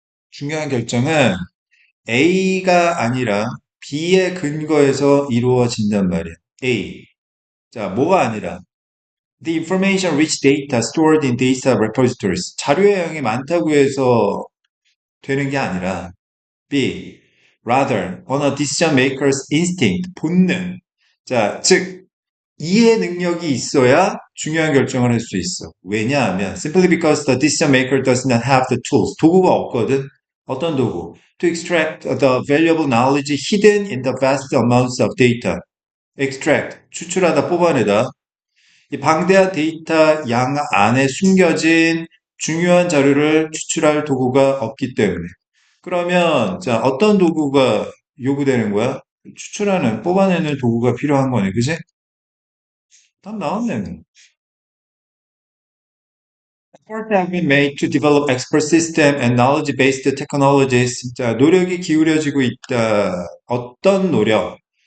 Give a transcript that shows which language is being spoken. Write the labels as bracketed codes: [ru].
[ko] 중요한 결정은 A가 아니라 B의 근거에서 이루어진단 말이야. A. 자, 뭐가 아니라 [en] the information rich data stored in data repositories. [ko] 자료의 양이 많다고 해서 되는 게 아니라 B. [en] Rather, on a decision maker's instinct, [ko] 본능. 자, 즉, 이해 능력이 있어야 중요한 결정을 할 수 있어. 왜냐하면, [en] simply because the decision maker does not have the tools. [ko] 도구가 없거든. 어떤 도구? [en] To extract the valuable knowledge hidden in the vast amounts of data. [ko] extract, 추출하다, 뽑아내다. 이 방대한 데이터 양 안에 숨겨진 중요한 자료를 추출할 도구가 없기 때문에. 그러면, 자, 어떤 도구가 요구되는 거야? 추출하는, 뽑아내는 도구가 필요한 거네, 그지? 답 나왔네. [en] Efforts have been made to develop expert system and knowledge-based technologies. [ko] 자, 노력이 기울여지고 있다. 어떤 노력?